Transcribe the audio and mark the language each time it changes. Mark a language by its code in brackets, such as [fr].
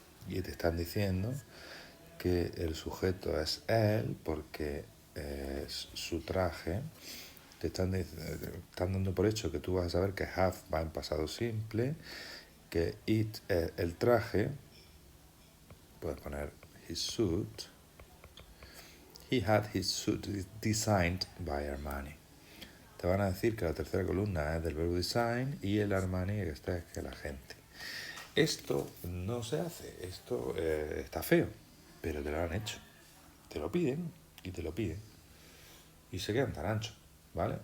[es] Y te están diciendo que el sujeto es él porque es su traje. Te están dando por hecho que tú vas a saber que have va en pasado simple, que it es el traje. Puedes poner [en] his suit. He had his suit designed by Armani. [es] Te van a decir que la tercera columna es del verbo design y el Armani que está es que la gente. Esto no se hace, esto está feo, pero te lo han hecho. Te lo piden y te lo piden. Y se quedan tan anchos. ¿vale?